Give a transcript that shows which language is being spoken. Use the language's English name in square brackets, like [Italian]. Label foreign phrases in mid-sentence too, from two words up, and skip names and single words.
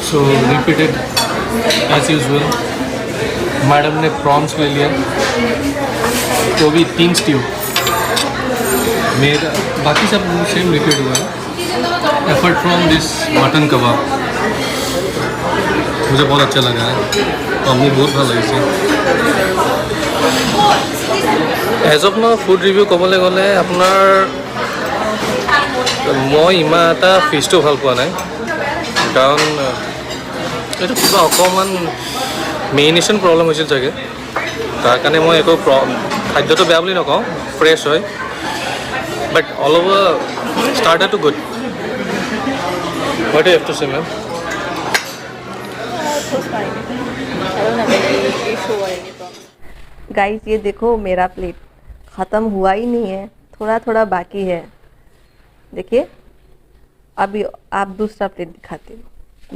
[English] so repeated as usual, [Hindi] मैडम ने प्रॉन्स ले लिया, तो भी 3 स्ट्यू। मेरा बाकी सब [English] same repeat [Hindi] हुआ है [English] apart from this mutton kebab. [Hindi] मुझे बहुत अच्छा लगा है और मुझे बहुत [Assamese] ভাল লাগিছে। [English] as of now food review [Assamese] ক'বলৈ গ'লে আপোনাৰ মই ইমান এটা ফিছটো ভাল পোৱা নাই, কাৰণ এইটো কিবা অকণমান [English] marination problem [Assamese] হৈছিল চাগে, তাৰ কাৰণে মই একো খাদ্যটো বেয়া বুলি নকওঁ, ফ্ৰেছ হয়, [English] but all over started to good. What do you have to say, ma'am? [Hindi] गाइस ये देखो मेरा प्लेट ख़त्म हुआ ही नहीं है, थोड़ा थोड़ा बाकी है। देखिए अभी आप दूसरा प्लेट दिखाते हो।